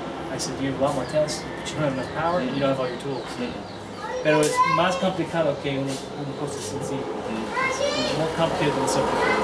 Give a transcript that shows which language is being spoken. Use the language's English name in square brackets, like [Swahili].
[English] I said you have a lot more tests, but you don't have enough power, and you don't have all your tools. [Spanish] Pero es más complicado que una cosa sencilla. [English] It's more complicated than simple.